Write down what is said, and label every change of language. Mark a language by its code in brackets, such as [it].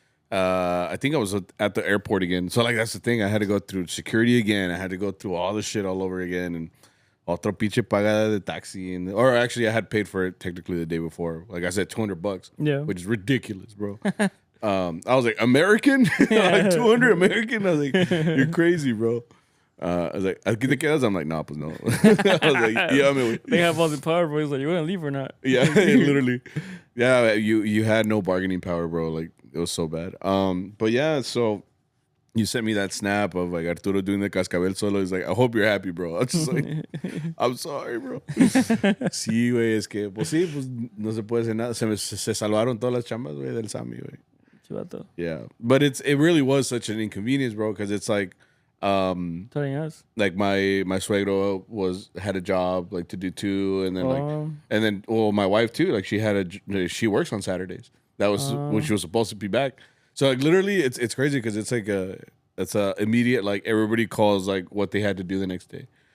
[en] I think I was at the airport again. So like that's the thing. I had to go through security again. I had to go through all the shit all over again, and [es] otro pinche pagada de taxi. [en] Or actually, I had paid for it technically the day before. Like I said, $200. Yeah. Which is ridiculous, bro. I was like, American, like 200 American. I was like, you're crazy, bro. I was like, [es] ¿Aquí te quedas? [en] I'm like, no, [es] pues no. [en] I was like, yeah, I mean, they have all the power, bro. He's like, you want to leave or not? Yeah, literally. Yeah, you had no bargaining power, bro. Like it was so bad. But yeah, so you sent me that snap of like Arturo doing the cascabel solo. He's like, I hope you're happy, bro. I was just like, I'm sorry, bro. [es] Sí, güey, es que, pues sí, pues no se puede hacer nada. Se salvaron todas las chambas, güey, del Sammy, güey. Chivato. [en] Yeah, but it really was such an inconvenience, bro, because it's like, telling us, like my suegro had a job like to do too, and then well, my wife too, like she works on Saturdays. That was when she was supposed to be back. So like literally, it's crazy because it's like it's a immediate, like everybody calls like what they had to do the next day.